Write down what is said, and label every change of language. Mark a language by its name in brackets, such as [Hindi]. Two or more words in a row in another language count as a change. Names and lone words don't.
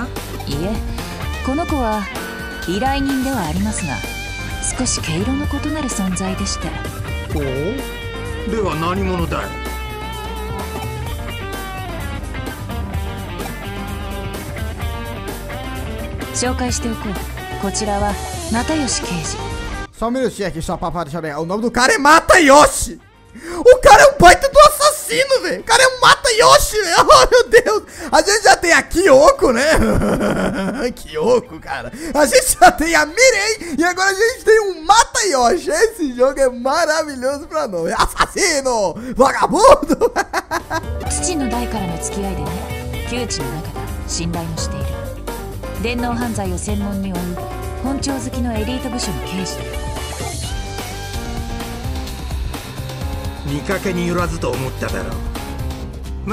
[Japanese] いえ、この子は依頼人ではありますが、少し毛色の異なる存在でして。おお、では何者だい。紹介しておこう。こちらは又吉刑事。 [Portuguese] Só um minutinho aqui, só pra deixar bem. O nome do cara é Matayoshi. O cara é um baita do assassino, velho. O cara é um Matayoshi, velho. Oh, meu Deus. A gente já tem a Kyoko, né? Kyoko, cara. A gente já tem a Mirei. E agora a gente tem um Matayoshi. Esse jogo é maravilhoso pra nós. Assassino, vagabundo. [Japanese] 父の代からの付き合いでね、旧知の中だ。信頼もしている。電脳犯罪を専門に追う本庁好きのエリート部署の刑事だよ。見かけによらずと思っただろう。